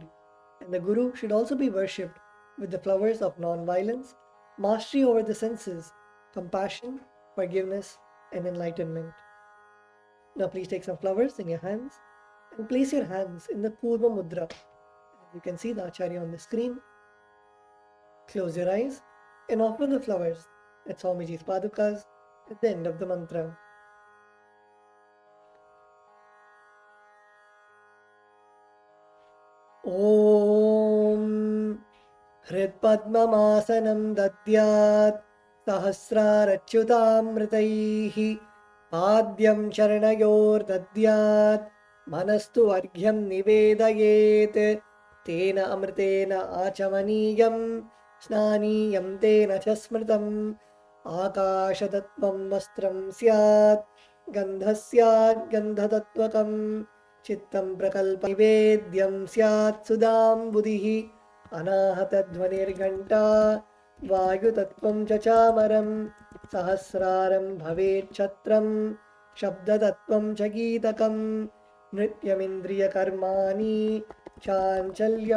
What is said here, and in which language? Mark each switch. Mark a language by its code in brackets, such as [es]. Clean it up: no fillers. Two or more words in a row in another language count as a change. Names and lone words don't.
[en] And the Guru should also be worshipped with the flowers of non-violence, mastery over the senses, compassion, forgiveness, and enlightenment. Now please take some flowers in your hands and place your hands in the Purva Mudra. You can see the Acharya on the screen. Close your eyes and offer the flowers at Swamiji's Padukas at the end of the mantra. [sa] ॐ हृत्पद्ममासनं दद्यात् सहस्रारच्युतामृतैः पाद्यम् चरणयोर् दद्यात् मनस्तु अर्घ्यं निवेदयेत् तेन अमृतेन आचमनीयं स्नानीयं तेन चस्मृतम् आकाशदत्त्वं वस्त्रं स्यात् गन्धस्यात् गन्धदत्वकं चित्तम् प्रकल्प नैवेद्यं स्यात् सुदं बुद्धिः अनाहतध्वनिर्घण्टा वायुतत्त्वं चचामरम् सहस्रारं भवेत् छत्रं शब्दतत्त्वं चगीतकम् नृत्यमिन्द्रिय कर्माणि चाञ्चल्यम्